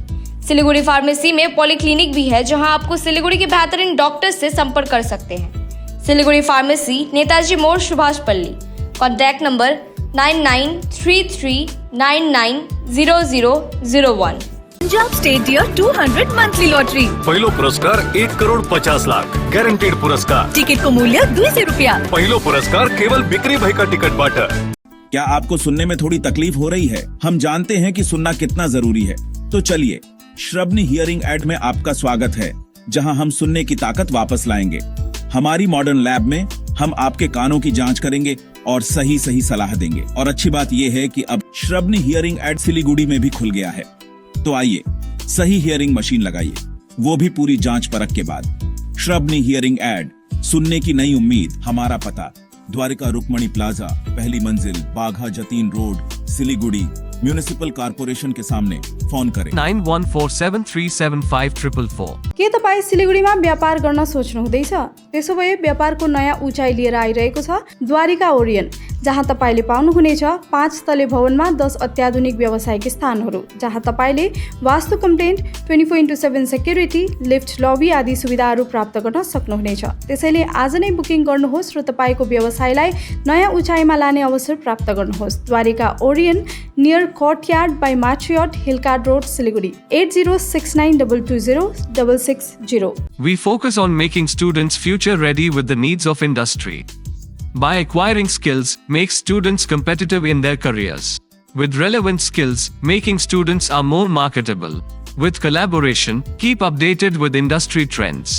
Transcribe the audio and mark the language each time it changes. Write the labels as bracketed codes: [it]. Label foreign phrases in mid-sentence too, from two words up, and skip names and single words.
[hi] सिलीगुड़ी फार्मेसी में पॉलीक्लिनिक भी है, जहां आपको सिलीगुड़ी के बेहतरीन डॉक्टर से संपर्क कर सकते हैं। सिलीगुड़ी फार्मेसी, नेताजी मोड़, सुभाष पल्ली। कॉन्टैक्ट नंबर 9933990001। [ne] पंजाब स्टेट डियर 200 मंथली लॉटरी। पहिलो पुरस्कार 1,50,00,000 गॅरंटेड पुरस्कार। टिकट को मूल्य 200 रुपया। पहिलो पुरस्कार केवल बिक्री भई का टिकट बाट। [hi] क्या आपको सुनने में थोड़ी तकलीफ हो रही है? हम जानते हैं कि सुनना कितना जरूरी है, तो चलिए श्रवणी हियरिंग एड में आपका स्वागत है, जहां हम सुनने की ताकत वापस लाएंगे। हमारी मॉडर्न लैब में हम आपके कानों की जांच करेंगे और सही सलाह देंगे। और अच्छी बात यह है कि अब श्रवणी हियरिंग एड सिलीगुड़ी में भी खुल गया है। तो आइए सही हियरिंग मशीन लगाइए, वो भी पूरी जांच परख के बाद। श्रवणी हियरिंग एड, सुनने की नई उम्मीद। हमारा पता द्वारिका रुक्मणी प्लाजा, पहली मंजिल, बाघा जतीन रोड, सिलीगुड़ी, म्युनिसिपल कॉर्पोरेशन के सामने। फोन करें 9147375444। [ne] के तपाईँ सिलिगुडीमा व्यापार गर्न सोच्नुहुँदैछ? त्यसो भए व्यापारको नयाँ उचाइ लिएर आइरहेको छ द्वारिका ओरियन, जहाँ तपाईँले पाउनुहुनेछ 5 तले भवनमा 10 अत्याधुनिक व्यावसायिक स्थानहरू, जहाँ तपाईँले वास्तु कम्प्लेन्ट, 24/7 सेक्युरिटी, लिफ्ट, लबी आदि सुविधाहरू प्राप्त गर्न सक्नुहुनेछ। त्यसैले आज नै बुकिङ गर्नुहोस् र तपाईँको व्यवसायलाई नयाँ उचाइमा लाने अवसर प्राप्त गर्नुहोस्। द्वारिका ओरियन, नियर कोर्टयार्ड बाई माट्रियट, हिलकार्ड रोड, सिलिगुडी। 8069220660। [en] We focus on making students future ready with the needs of industry. By acquiring skills, make students competitive in their careers. With relevant skills, making students are more marketable. With collaboration, keep updated with industry trends.